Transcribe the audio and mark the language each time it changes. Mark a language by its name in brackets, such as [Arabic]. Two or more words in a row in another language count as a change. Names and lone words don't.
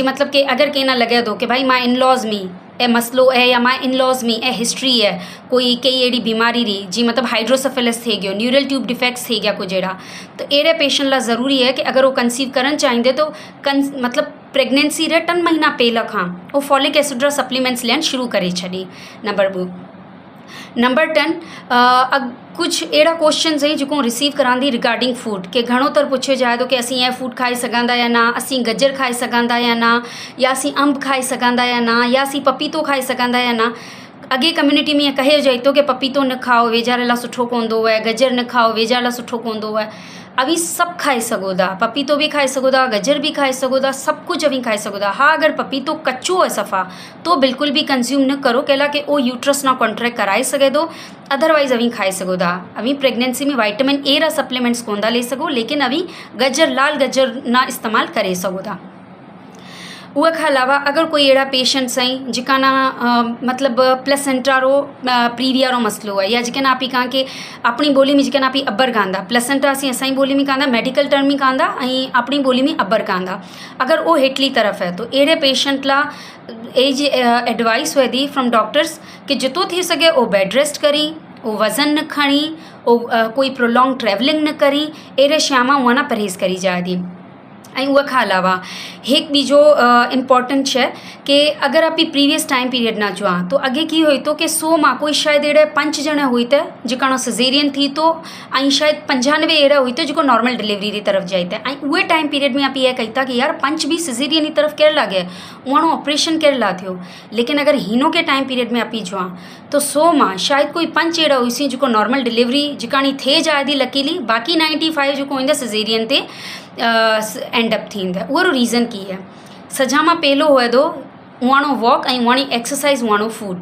[Sindhi] मतलब कि अगर कहना लगे दो कि भाई माँ इनलॉज में ए मसलो है या माँ इनलॉज में ए हिस्ट्री है कोई कई अड़ी बीमारी रही जी मतलब हाइड्रोसेफेलस थी गयो [English] neural tube defects [Sindhi] थी गया कुछ अड़ा तो अड़े पेशेंट ला ज़रूरी है कि अगर वो कंसीव करना चाहते तो मतलब प्रेगनेंसी रे 3 महीना पहला खां वो [English] folic acid [Sindhi] रा सप्लीमेंट्स लेन शुरू करे छड़ी। नंबर 10 कुछ अड़ा क्वेश्चन है जो रिसीव करांदी [English] regarding food [Sindhi] के घणो तर पूछो जाए तो कि असी ए फूड खाई सघंदा या ना असी गजर खाई सघंदा या ना या असी अंब खाई सघंदा या ना या असी पपीतो खाई सघंदा या ना। अगे कम्युनिटी में कहे जाए तो कि पपीतो न खाओ वेझारे ला सुठो कोंदो है गजर न खाओ वेझारे ला सुठो कोंदो है। अभी सब खाई सघो था पपीतो भी खाई सघो था गजर भी खाई सघो था सब कुछ अभी खाई सघो था। हाँ अगर पपीतो कच्चो है सफ़ा तो बिल्कुल भी कंज्यूम न करो कहला कि वो यूट्रस ना कॉन्ट्रैक्ट कराए सके तो अदरवाइज अभी खाई सघो था। अभी प्रेगनेंसी में [English] vitamin A [Sindhi] रा सप्लीमेंट्स कोन था ले सको लेकिन अभी गजर लाल गजर ना इस्तेमाल करे सघो था। उहे खां अलावा अगर कोई अड़ा पेशेंट्स हैं जिका ना मतलब प्लेसेंटा रो प्रीविया रो मसलो है या जिका ना आपी कहाँ के अपनी बोली में जिका ना आपी अब्बर कांदा प्लेसेंटा असी असाई बोली में कांदा [English] medical term [Sindhi] में कांदा अपनी बोली में अब्बर कांदा अगर वो हेठली तरफ है तो अड़े पेशेंट ला [English] as advice [Sindhi] हुए दी [English] from doctors [Sindhi] कि जितो थी सके वो [English] bed rest [Sindhi] करी वो वज़न न खणी वो कोई [English] prolong traveling [Sindhi] न करी अड़े श्यामा हुआ ना परहेज़ करी जाए दी। उहे खां अलावा एक बीजो इम्पॉर्टेंट है कि अगर आप [English] previous time period [Sindhi] ना जुआ तो अगे की हुई तो कि 100 मां कोई शायद अड़े 5 जने हुई थे जिका सिजेरियन थी तो शायद 95 अड़ा हुई थे जो [English] normal delivery [Sindhi] की तरफ जाए थे। उहे [English] time period [Sindhi] में आप ये कहता कि यार 5 भी सिजेरियन की तरफ केर लगे उहो ऑपरेशन केर ला थो। लेकिन अगर हिनो के [English] time period [Sindhi] में आप जुआ तो 100 मां शायद कोई 5 अड़ा हुई सी जो [English] normal delivery [Sindhi] जिकाणी थे जाए थी लकीली बाकी 95 जो होंदा सिजेरियन ते [English] end up [Sindhi] थींदा। वो रीज़न की है सजा मां पहलो हुए दो उहाणो वॉक ऐं उहाणी एक्सरसाइज उहाणो फूड।